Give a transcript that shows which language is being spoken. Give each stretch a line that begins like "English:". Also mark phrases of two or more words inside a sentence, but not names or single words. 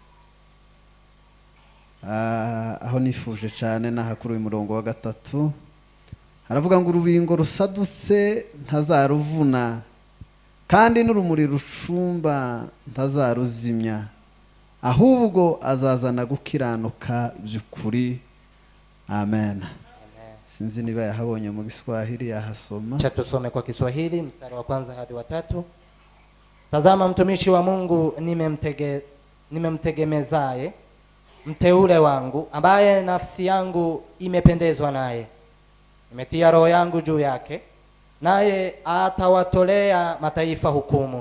Kinyarwanda: Aho nifuje cyane nahakuru umurongo wa gatatu haravuga ngo urubingo rusadutse ntazaruvuna kandi n'urumuri rucumba ntazaruzimya ahubwo azazana gukiranuka by'ukuri. Amen. Sinzi niba yahabonye mu Kiswahili yahasoma.
Swahili: Cha tusome kwa Kiswahili mstari wa kwanza hadi wa 3. Tazama mtumishi wa Mungu nimemtegemezaye mteule wangu ambaye nafsi yangu imependezwa naye. Nimetia roho yangu juu yake naye atawatolea mataifa hukumu.